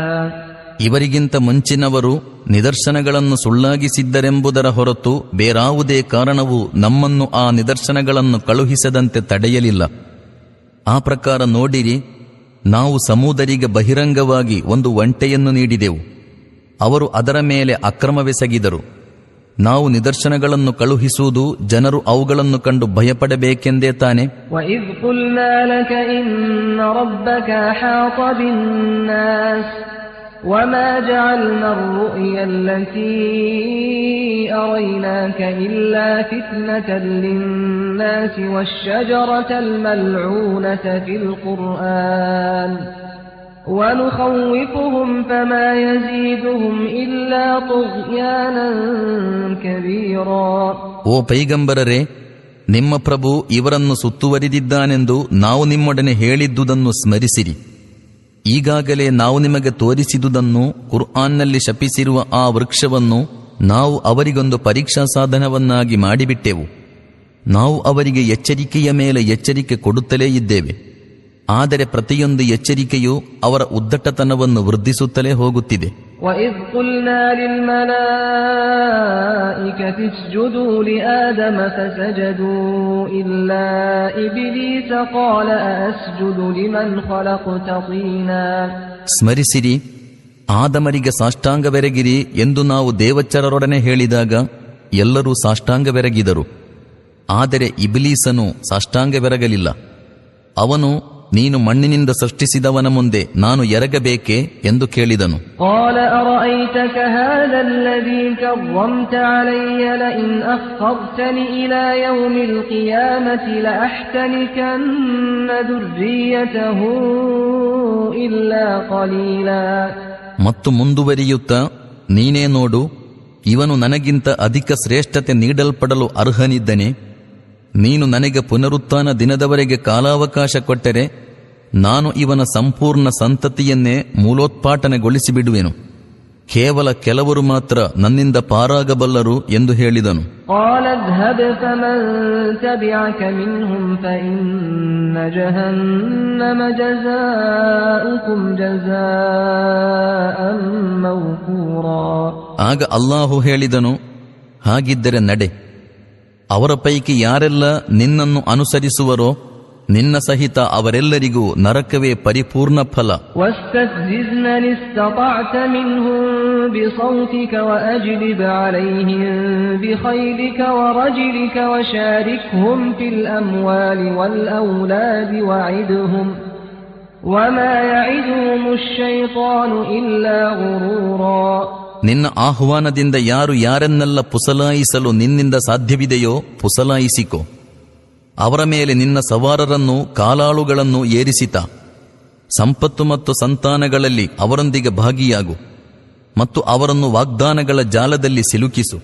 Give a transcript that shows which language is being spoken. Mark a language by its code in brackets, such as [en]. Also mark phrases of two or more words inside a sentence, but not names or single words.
[kn] ಇವರಿಗಿಂತ ಮುಂಚಿನವರು ನಿದರ್ಶನಗಳನ್ನು ಸುಳ್ಳಾಗಿಸಿದ್ದರೆಂಬುದರ ಹೊರತು ಬೇರಾವುದೇ ಕಾರಣವು ನಮ್ಮನ್ನು ಆ ನಿದರ್ಶನಗಳನ್ನು ಕಳುಹಿಸದಂತೆ ತಡೆಯಲಿಲ್ಲ. ಆ ಪ್ರಕಾರ ನೋಡಿರಿ, ನಾವು ಸಮೂದರಿಗೆ ಬಹಿರಂಗವಾಗಿ ಒಂದು ಒಂಟೆಯನ್ನು ನೀಡಿದೆವು. ಅವರು ಅದರ ಮೇಲೆ ಅಕ್ರಮವೆಸಗಿದರು. ನಾವು ನಿದರ್ಶನಗಳನ್ನು ಕಳುಹಿಸುವುದು ಜನರು ಅವುಗಳನ್ನು ಕಂಡು ಭಯಪಡಬೇಕೆಂದೇ ತಾನೆ. [ar] وَإِذْ قُلْنَا لَكَ إِنَّ رَبَّكَ أَحَاطَ بِالنَّاسِ وَمَا جَعَلْنَا الرُّؤْيَا الَّتِي أَرَيْنَاكَ إِلَّا فِتْنَةً لِلنَّاسِ وَالشَّجَرَةَ الْمَلْعُونَةَ فِي الْقُرْآنِ وَنُخَوِّفُهُمْ فَمَا يَزِيدُهُمْ إِلَّا طُغْيَانًا كَبِيرًا. [kn] ಓ ಪೈಗಂಬರರೇ, ನಿಮ್ಮ ಪ್ರಭು ಇವರನ್ನು ಸುತ್ತುವರಿದಿದ್ದಾನೆಂದು ನಾವು ನಿಮ್ಮೊಡನೆ ಹೇಳಿದ್ದುದನ್ನು ಸ್ಮರಿಸಿರಿ. ಈಗಾಗಲೇ ನಾವು ನಿಮಗೆ ತೋರಿಸಿದುದನ್ನು, ಕುರ್ಆನ್ನಲ್ಲಿ ಶಪಿಸಿರುವ ಆ ವೃಕ್ಷವನ್ನು ನಾವು ಅವರಿಗೊಂದು ಪರೀಕ್ಷಾ ಸಾಧನವನ್ನಾಗಿ ಮಾಡಿಬಿಟ್ಟೆವು. ನಾವು ಅವರಿಗೆ ಎಚ್ಚರಿಕೆಯ ಮೇಲೆ ಎಚ್ಚರಿಕೆ ಕೊಡುತ್ತಲೇ ಇದ್ದೇವೆ. ಆದರೆ ಪ್ರತಿಯೊಂದು ಎಚ್ಚರಿಕೆಯೂ ಅವರ ಉದ್ದಟತನವನ್ನು ವೃದ್ಧಿಸುತ್ತಲೇ ಹೋಗುತ್ತಿದೆ. [ar] وَإِذْ قُلْنَا لِلْمَلَائِكَةِ اسْجُدُوا لِآدَمَ فَسَجَدُوا إِلَّا إِبْلِيسَ قَالَ أَأَسْجُدُ لِمَنْ خَلَقْتَ طِينًا. [kn] ಸ್ಮರಿಸಿರಿ, ಆದಮರಿಗೆ ಸಾಷ್ಟಾಂಗವೆರಗಿರಿ ಎಂದು ನಾವು ದೇವಚರರೊಡನೆ ಹೇಳಿದಾಗ ಎಲ್ಲರೂ ಸಾಷ್ಟಾಂಗವೆರಗಿದರು. ಆದರೆ ಇಬ್ಲೀಸನು ಸಾಷ್ಟಾಂಗವೆರಗಲಿಲ್ಲ. ಅವನು, ನೀನು ಮಣ್ಣಿನಿಂದ ಸೃಷ್ಟಿಸಿದವನ ಮುಂದೆ ನಾನು ಎರಗಬೇಕೆ ಎಂದು ಕೇಳಿದನು. [ar] قال أرأيتك هذا الذي كرمت علي لئن أخرتني إلى يوم القيامة لأحتنكن ذريته إلا قليلا. [kn] ಮತ್ತು ಮುಂದುವರಿಯುತ್ತಾ, ನೀನೇ ನೋಡು, ಇವನು ನನಗಿಂತ ಅಧಿಕ ಶ್ರೇಷ್ಠತೆ ನೀಡಲ್ಪಡಲು ಅರ್ಹನಿದ್ದನೆ. ನೀನು ನನಗೆ ಪುನರುತ್ಥಾನ ದಿನದವರೆಗೆ ಕಾಲಾವಕಾಶ ಕೊಟ್ಟರೆ ನಾನು ಇವನ ಸಂಪೂರ್ಣ ಸಂತತಿಯನ್ನೇ ಮೂಲೋತ್ಪಾಟನೆಗೊಳಿಸಿಬಿಡುವೆನು. ಕೇವಲ ಕೆಲವರು ಮಾತ್ರ ನನ್ನಿಂದ ಪಾರಾಗಬಲ್ಲರು ಎಂದು ಹೇಳಿದನು. [ar] قال اذهب فمن تبعك منهم فإن جهنم جزاؤكم جزاء موفورا. [kn] ಆಗ ಅಲ್ಲಾಹು ಹೇಳಿದನು, ಹಾಗಿದ್ದರೆ ನಡೆ, ಅವರ ಪೈಕಿ ಯಾರೆಲ್ಲ ನಿನ್ನನ್ನು ಅನುಸರಿಸುವರೋ ನಿನ್ನ ಸಹಿತ ಅವರೆಲ್ಲರಿಗೂ ನರಕವೇ ಪರಿಪೂರ್ಣ ಫಲ. [ar] واستفزز من استطعت منهم بصوتك وأجلب عليهم بخيلك ورجلك وشاركهم في الأموال والأولاد وعدهم وما يعدهم الشيطان إلا غرورا. [kn] ನಿನ್ನ ಆಹ್ವಾನದಿಂದ ಯಾರನ್ನೆಲ್ಲ ಪುಸಲಾಯಿಸಲು ನಿನ್ನಿಂದ ಸಾಧ್ಯವಿದೆಯೋ ಪುಸಲಾಯಿಸಿಕೋ. ಅವರ ಮೇಲೆ ನಿನ್ನ ಸವಾರರನ್ನು ಕಾಲಾಳುಗಳನ್ನು ಏರಿಸಿತ. ಸಂಪತ್ತು ಮತ್ತು ಸಂತಾನಗಳಲ್ಲಿ ಅವರೊಂದಿಗೆ ಭಾಗಿಯಾಗು ಮತ್ತು ಅವರನ್ನು ವಾಗ್ದಾನಗಳ ಜಾಲದಲ್ಲಿ ಸಿಲುಕಿಸು.